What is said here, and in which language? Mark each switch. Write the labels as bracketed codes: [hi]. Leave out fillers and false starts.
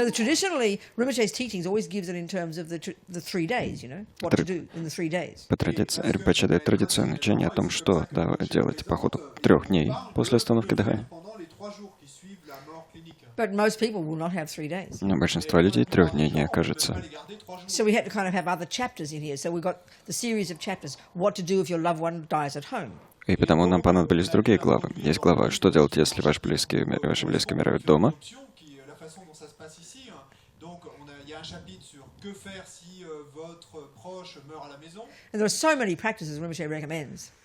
[en] So traditionally, Rinpoche's teachings always gives it in terms of the 3 days, you know, what to do in the 3 days. [ru] По традиции, Ринпоче дает традиционное учение о том, что делать по ходу 3 дней после остановки дыхания. [fr] pendant les 3 jours qui suivent la mort clinique. [en] But most people will not have 3 days. [ru] Но большинство людей 3 дней не [fr] On ne [ru] окажется. [fr] peut pas les garder 3 jours. [en] So we had to kind of have other chapters in here. So we got the series of chapters, what to do if your loved one dies at home. [ru] И потому нам понадобились другие главы. Есть глава «Что делать, если ваши близкие умирают дома?». [fr] La façon dont ça se passe ici. Donc, il y a un chapitre sur que faire si votre proche meurt à la maison. [en] And there are so many practices Rinpoche recommends.